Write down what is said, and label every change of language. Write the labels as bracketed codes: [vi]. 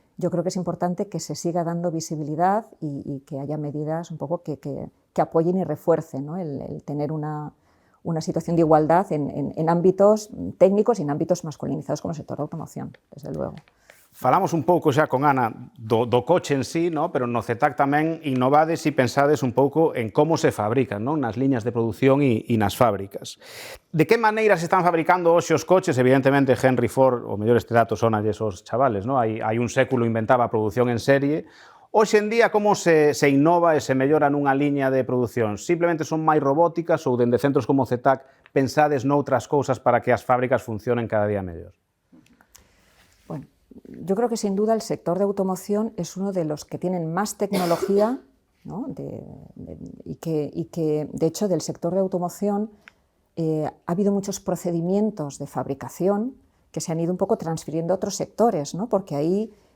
[es] Yo creo que es importante que se siga dando visibilidad y que haya medidas un poco que apoyen y refuercen, ¿no?, el tener una situación de igualdad en ámbitos técnicos y en ámbitos masculinizados como el sector de automoción, desde luego. [gl] Falamos un pouco xa con Ana do coche en sí, no? Pero no CETAC tamén innovades e pensades un pouco en como se fabrican, non? Nas liñas de produción e nas fábricas. De que maneira se están fabricando hoxe os coches? Evidentemente, Henry Ford, o mellor este dato sonalles os chavales, non? Hai un século inventaba a produción en serie. Hoxe en día, como se innova e se mellora nunha liña de produción? Simplemente son máis robóticas ou dende centros como CETAC pensades noutras cousas para que as fábricas funcionen cada día mellor? [es] Bueno, yo creo que sin duda el sector de automoción es uno de los que tienen más tecnología, ¿no?, y que de hecho del sector de automoción ha habido muchos procedimientos de fabricación que se han ido un poco transfiriendo a otros sectores, ¿no?, porque ahí